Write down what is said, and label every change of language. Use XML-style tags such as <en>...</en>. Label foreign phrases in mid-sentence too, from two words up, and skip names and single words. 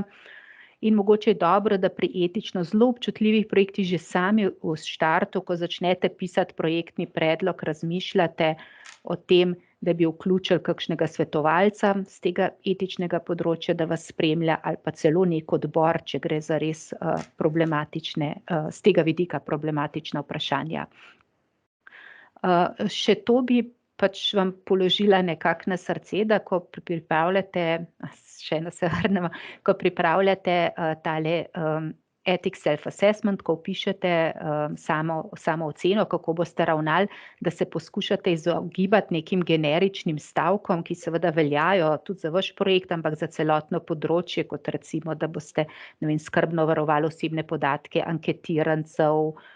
<sl>In mogoče je dobro, da pri etično zelo občutljivih projektih že sami v štartu, ko začnete pisati projektni predlog, razmišljate o tem, da bi vključili kakšnega svetovalca z tega etičnega področja, da vas spremlja, ali pa celo nek odbor, če gre za res problematične, z tega vidika problematična vprašanja. Še to bi pač vam položila nekako na srce, da ko pripravljate, še eno se vrnemo, ko pripravljate tale</sl> <en>ethics self-assessment,</en> <sl>ko vpišete samo oceno, kako boste ravnali, da se poskušate izogibati nekim generičnim stavkom, ki seveda veljajo tudi za vaš projekt, ampak za celotno področje, kot recimo, da boste, ne vem, skrbno varovali osebne podatke anketirancev,</sl>